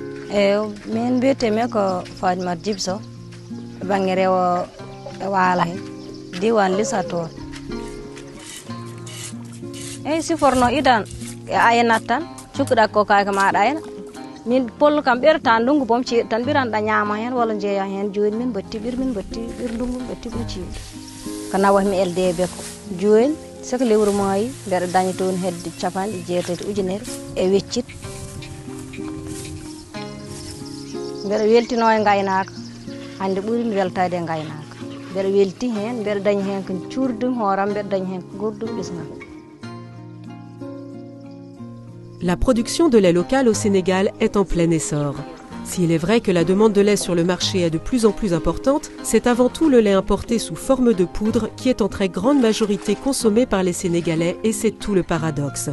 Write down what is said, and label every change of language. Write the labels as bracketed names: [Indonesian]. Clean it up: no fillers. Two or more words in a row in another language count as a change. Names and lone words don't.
[Fula] min mbiyetemi ko Fadima Djibso bange rewo e waala he diwan Lissator siforno idan e ayanat tan cukkuɗa ko kayka maɗa ayna min pollo kam ɓerta ndungu bom ciiɗo tan ɓiranɗa ñaama hen walla jeeya hen joni min batti ɓir ndungu batti ɗum ciiɗo ko nawatmi LDB ko joni soko lewru maayi mbeɗa daña toon hedde 90.000 e weccit mbeɗa weltino e gaynaka hande ɓuurimi weltade e gaynaka mbeɗa welti hen mbeɗa dañi hen ko cuurdum hooram mbeɗa dañi hen ko gurdum ɓisgam. [French] La production de lait local au Sénégal est en plein essor. S'il est vrai que la demande de lait sur le marché est de plus en plus importante, c'est avant tout le lait importé sous forme de poudre qui est en très grande majorité consommé par les Sénégalais et c'est tout le paradoxe.